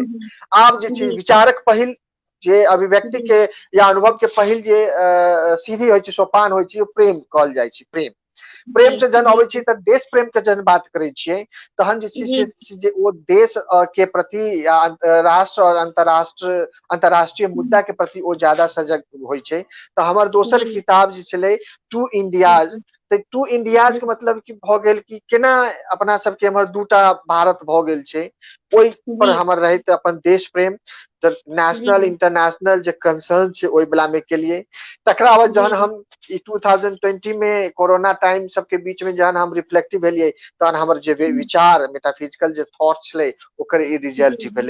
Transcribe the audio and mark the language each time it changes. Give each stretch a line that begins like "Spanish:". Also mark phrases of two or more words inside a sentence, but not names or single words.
Maithili: आब जे छै विचारक पहिल जे अभिव्यक्ति के या अनुभव के पहिल जे सीढ़ी होइ छै, सोपान होइ छै, ओ प्रेम कहल जाइ छै। प्रेम प्रेम से जहन अबै छै तऽ देश प्रेम के जहन बात करै छियै तहन जे छै से जे ओ देश के प्रति या राष्ट्र और अंतरराष्ट्रीय मुद्दा के प्रति ओ ज्यादा सजग होइ छै। तो हमर दोसर किताब जे छलै टू इंडियाज, तऽ टू इंडियाज के मतलब की भऽ गेल कि केना अपना सबके एम्हर 2टा भारत भऽ गेल छै, ओहि पर हमर रहैत अपन देश प्रेम,
English: नेशनल इंटरनेशनल
Maithili: जे कंसर्न छै ओहि वला में केलिए। तकरा बाद जहन हम ई 2020 में कोरोना टाइम सबके बीच में जहन हम रिफ्लेक्टिव भेलियै तहन हमर जे विचार मेटाफिजिकल जे थॉट छलै ओकर ई रिजल्ट भेलै।